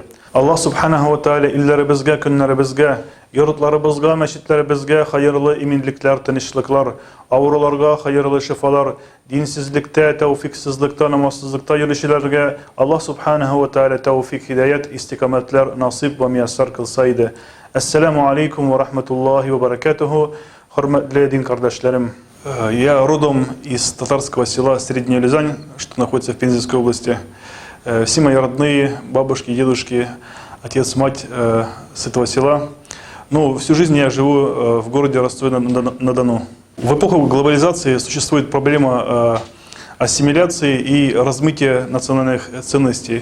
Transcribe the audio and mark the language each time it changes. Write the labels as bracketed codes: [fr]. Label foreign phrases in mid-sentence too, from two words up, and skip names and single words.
[ar] الله سبحانه وتعالى [crh] illerimizge, günlerimizge, yurtlarımızga, meşitlerimizge hayırlı iminlikler, tinçlikler, avrularga hayırlı şifalar, dinsizlikte, tevfiksizlikte, namazsızlıkta yürüyüşlerge [ar] الله سبحانه وتعالى [crh] tevfik, hidayet, istikametler nasip ve müyesser kılsaydı. [ar] السلام عليكم ورحمة الله وبركاته. [crh] Hürmetli din kardeşlerim. [ru] Я родом из татарского села Средняя Лизань, что находится в Пензенской области. Все мои родные, бабушки, дедушки, отец, мать с этого села. Но всю жизнь я живу в городе Ростове-на-Дону. В эпоху глобализации существует проблема ассимиляции и размытия национальных ценностей.